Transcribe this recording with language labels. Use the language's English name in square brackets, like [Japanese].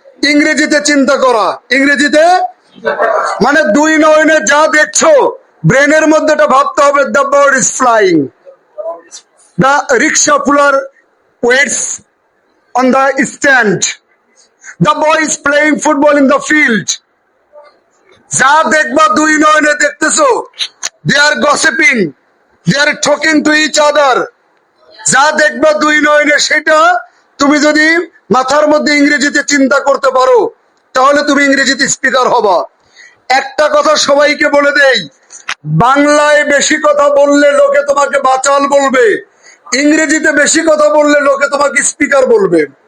[Bangla] ইংরেজিতে চিন্তা করা। ইংরেজিতে মানে দুই নয়নে যা দেখছো, ব্রেনের মধ্যে এটা ভাবতে হবে, [English] The bird is flying, the rickshaw puller waits on the stand, the boy is playing football in the field. [Bangla] যা দেখবা দুই নয়নে দেখতেছো, [English] they are gossiping, they are talking to each other. [Bangla] যা দেখবা দুই নয়নে, সেটা তুমি যদি মাথার মধ্যে ইংরেজিতে চিন্তা করতে পারো, তাহলে তুমি ইংরেজিতে স্পিকার হবা। একটা কথা সবাইকে বলে দেই, বাংলায় বেশি কথা বললে লোকে তোমাকে বাচাল বলবে, ইংরেজিতে বেশি কথা বললে লোকে তোমাকে স্পিকার বলবে।